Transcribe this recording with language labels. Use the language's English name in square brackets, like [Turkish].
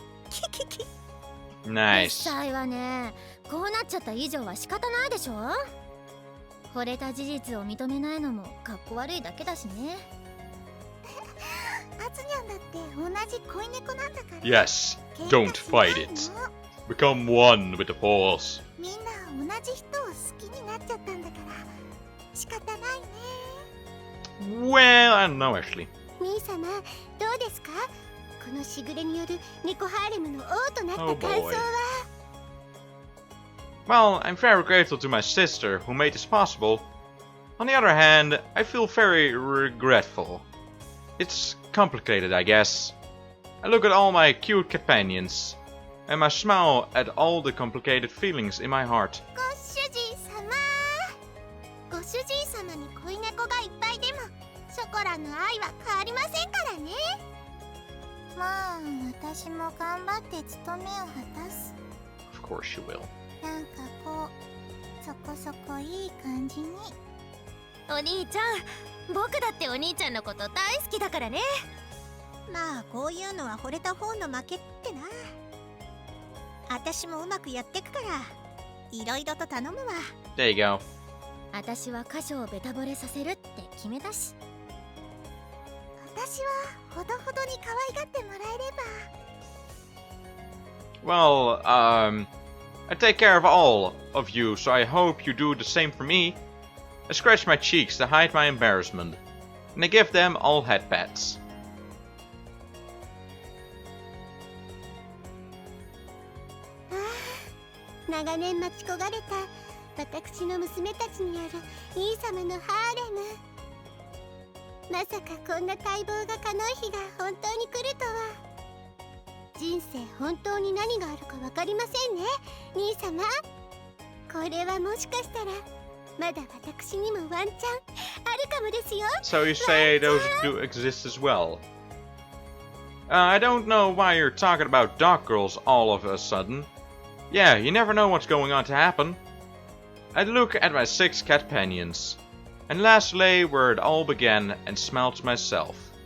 [English] キキキ。 Nice. [Japanese] 実際はね、こうなっちゃった以上は仕方ないでしょ。惚れた事実を認めないのもかっこ悪いだけだしね。あつにゃんだって同じ恋猫なんだから。 [English] Yes, don't fight it. Become one with the force. [Japanese] みんな同じ人を好きになっちゃったんだから仕方ないね。 [English] Well, I don't know actually. [Japanese] 兄様、どうですか？このしぐれによる猫ハーレムの王となった感想は。 [English] Well, I'm very grateful to my sister who made this possible. On the other hand, I feel very regretful. It's complicated, I guess. I look at all my cute companions, and I smile at all the complicated feelings in my heart. [Japanese] ご主人様。ご主人様に恋猫がいっぱいでも、ショコラの愛は変わりませんからね。まあ、私も頑張って務めを果たす。 [English] Of course you will. [Japanese] なんかこう、そこそこいい感じに。お兄ちゃん、僕だってお兄ちゃんのこと大好きだからね。まあ、こういうのは惚れた方の負けってな。私もうまくやってくから、いろいろと頼むわ。 [English] There you go. [Japanese] 私は箇所をベタ惚れさせるって決めたし。私はほどほどに可愛がってもらえれば。 [English] Well, I take care of all of you, so I hope you do the same for me. I scratch my cheeks to hide my embarrassment, and I give them all head pats. [Japanese] 長年待ち焦がれた私の娘たちによる兄様のハーレム。まさかこんな待望が叶う日が本当に来るとは。人生本当に何があるか分かりませんね、兄様。これはもしかしたらまだ私にもワンチャンあるかもですよ。 [English] So you say those do exist as well? I don't know why you're talking about dog girls all of a sudden. Yeah, you never know what's going on to happen. I look at my 6 cat companions, and last lay where it all began and smiled to myself.